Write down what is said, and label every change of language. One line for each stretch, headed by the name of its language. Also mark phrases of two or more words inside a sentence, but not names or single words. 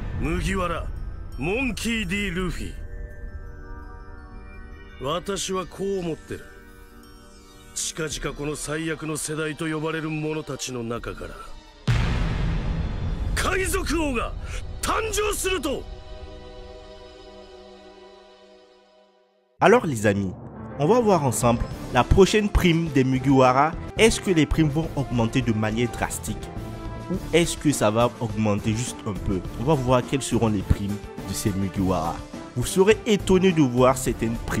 Japanese: 麦わらモンキー D ルフィ。私はこう思ってる。近々この最悪の世代と呼ばれる者たちの中から海賊王が誕生すると。
French: Alors les amis, on va voir ensemble la prochaine prime des Mugiwara. Est-ce que les primes vont augmenter de manière drastique ou est-ce que ça va augmenter juste un peu? On va voir quelles seront les primes de ces Mugiwara. Vous serez étonné de voir certaines primes.